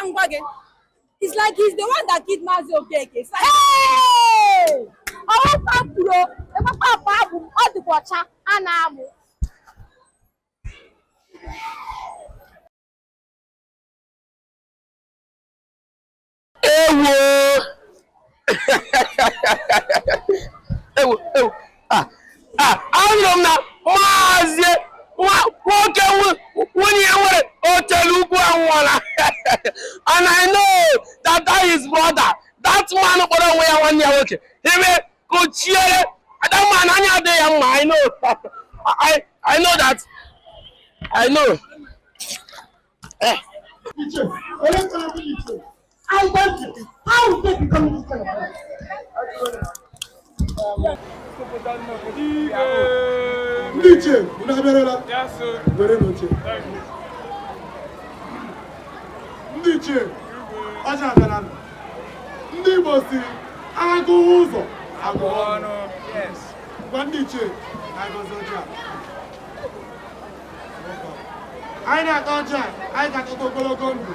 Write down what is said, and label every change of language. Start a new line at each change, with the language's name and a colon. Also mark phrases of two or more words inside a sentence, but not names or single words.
English: It's like he's the one that killed Mazi Okeke. It's like, hey!
Igbo: ụbọchị a na-amụ. Ewo. Anụrụ m na Maazị nwoke nwunye ya nwere Otele Ugwu anwụọla.
English: And I know that his brother, that man
Igbo: kpọrọ onwe ya nwanne ya nwoke. Ebe kụchiere
English: that man
Igbo: anya adịghị ya mma.
English: I know. I know that. I know. I want it. How is they becoming this kind of person?
Igbo: Ndiche, unaberela?
English: Yes, sir. Very much.
Igbo: Ndiche, acha abịala. Ndị Igbo si agụ ụzọ agụ ọnụ.
English: Yes.
Igbo: Gwa Ndiche na-agọzi ọjọọ. Anyị na-ata ọjọọ, anyị ga-akọta ogologo ndụ.